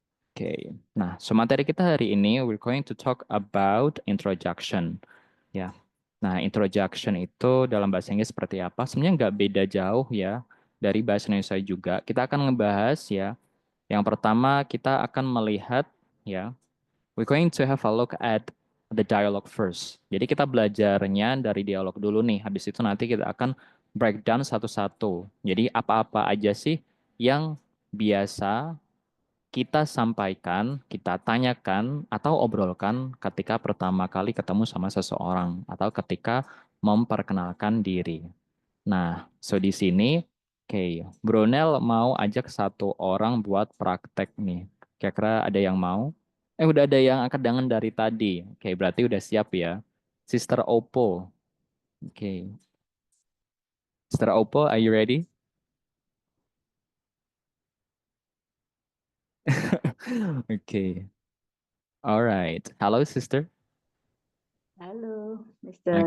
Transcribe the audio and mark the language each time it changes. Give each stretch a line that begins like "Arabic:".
English: Oke, nah so
Indonesian: materi kita hari ini
English: we're going to talk about introduction.
Indonesian: Ya, nah introduction itu dalam bahasa Inggris seperti apa? Sebenarnya nggak beda jauh ya dari bahasa Indonesia juga. Kita akan ngebahas ya. Yang pertama kita akan melihat ya.
English: We're going to have a look at the dialogue first.
Indonesian: Jadi kita belajarnya dari dialog dulu nih. Habis itu nanti kita akan breakdown satu-satu. Jadi apa-apa aja sih yang biasa kita sampaikan, kita tanyakan, atau obrolkan ketika pertama kali ketemu sama seseorang atau ketika memperkenalkan diri. Nah, so di sini, oke, Brunel mau ajak satu orang buat praktek nih. Kira-kira ada yang mau? Udah ada yang angkat tangan dari tadi. Oke, berarti udah siap ya. Sister Oppo.
English: Oke, Sister Oppo, are you ready? Oke, alright. Hello, sister.
Indonesian: Halo, Mister.